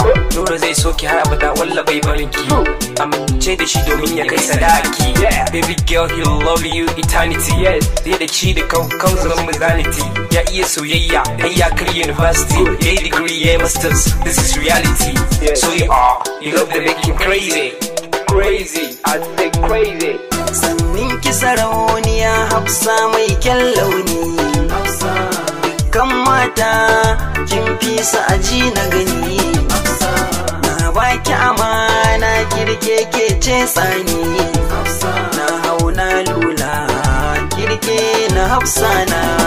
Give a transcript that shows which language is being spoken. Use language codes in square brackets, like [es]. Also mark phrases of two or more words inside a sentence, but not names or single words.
[ha] Nura zai soki har abada walla bai barin ki, amince da shi domin ya kai sadaki. [en] Baby girl he love you eternity, [ha] zai da shi da kau zaman modernity. Ya iya soyayya har ya kai university, ya yi degree ya yi masters, [en] this is reality. So you love to make him crazy, crazy, I say crazy. [ha] Sannin ki sarauniya Hafsa mai kyan launi, dukkan mata kin fi su aji na gani. Na baki amana kirke ke ce tsani, na hau na lula kirke na Hafsa na.